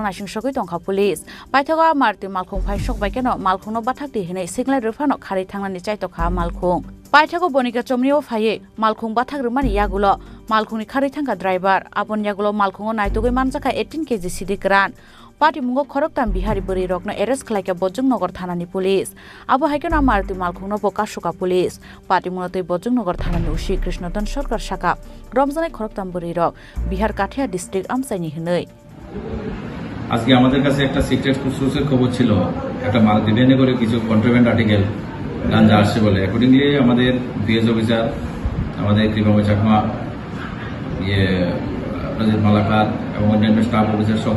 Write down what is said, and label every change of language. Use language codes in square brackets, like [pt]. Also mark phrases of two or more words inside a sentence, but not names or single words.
[trp] nasing sokoi tongkha police paithaga maroti mal khong phai sokbai keno mal khongno bathakti hnai singlai rufano khari thangnani chaitokha mal khong paithago bonika chomniyo phaye mal khong bathagrumani yagulo mal khongni khari thangka driver abon yagulo mal khongo naitogoi manjaka 18 kg sidikran Party mungo khoroktam bihari bori rokno arrest khlaika Bojongnagar thanani police abo haikeno marti malkhungno bokashoka police party munotoi Bojongnagar thanani usi Krishnodon Sarkar Shaka রমজানে খরকতাম বরি রক বিহার কাঠিয়া ডিস্ট্রিক্ট আমসাইনি হনই [bn] আজকে আমাদের কাছে একটা সিক্রেট সোর্সের খবর ছিল একটা মালতি ভ্যানে করে কিছু [en] contraband article [bn] গাঞ্জা আসছে বলে অ্যাকর্ডিংলি আমাদের বিএস অফিসার আমাদের কৃপাময় চাকমা রাজীব মালাকার এবং অন্যান্য [en] staff officer [bn] সহ